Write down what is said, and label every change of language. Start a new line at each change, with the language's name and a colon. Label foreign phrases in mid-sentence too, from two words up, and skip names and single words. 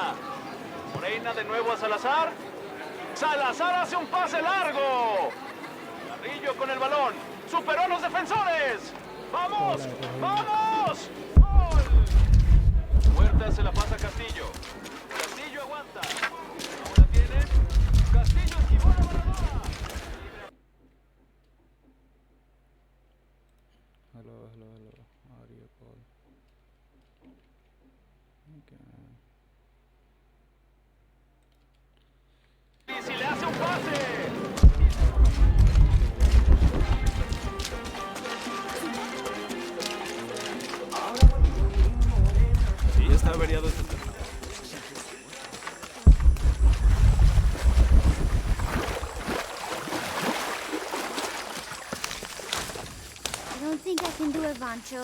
Spanish: Moreina de nuevo a Salazar. Salazar hace un pase largo. Carrillo con el balón. Superó a los defensores. ¡Vamos! ¡Vamos! ¡Gol! Huerta se la pasa a Castillo. Castillo aguanta. ¿Aún la tienen? Castillo esquivó la barredora.
Hindi: हेलो हेलो हेलो आ रही है कॉल
Spanish: Y si le hace un pase. Sí, está averiado este tema.
English: I don't think I can do it, Vancho.